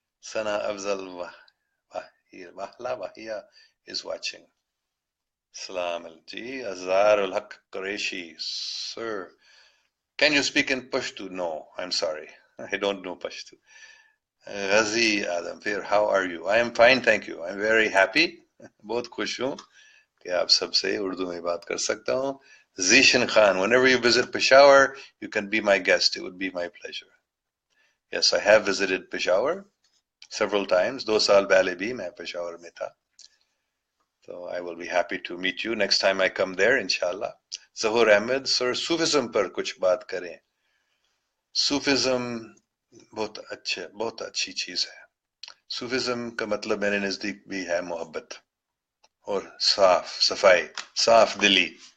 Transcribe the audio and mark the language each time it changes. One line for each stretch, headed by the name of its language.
English: ثنا افضل واہلا واہیا is watching.
Urdu: السلام جی.
English: Azhar ul Haq Qureshi, sir, can you speak in Pashto? No, I'm sorry. I don't know Pashto. Ghazi Adam, how are you? I am fine, thank you. I'm very happy.
Urdu: بہت خوش ہوں کہ آپ سب سے اردو میں بات کر سکتا ہوں.
English: Zishan Khan, whenever you visit Peshawar, you can be my guest. It would be my pleasure. Yes, I have visited Peshawar several times.
Urdu: 2 سال پہلے بھی میں پشاور میں تھا.
English: So I will be happy to meet you next time I come there, inshallah.
Urdu: Zahur Ahmed, sir, Sufism پر کچھ بات کریں. Sufism بہت اچھی چیز ہے. صوفزم کا مطلب میرے نزدیک بھی ہے محبت اور صفائی, صاف دلی.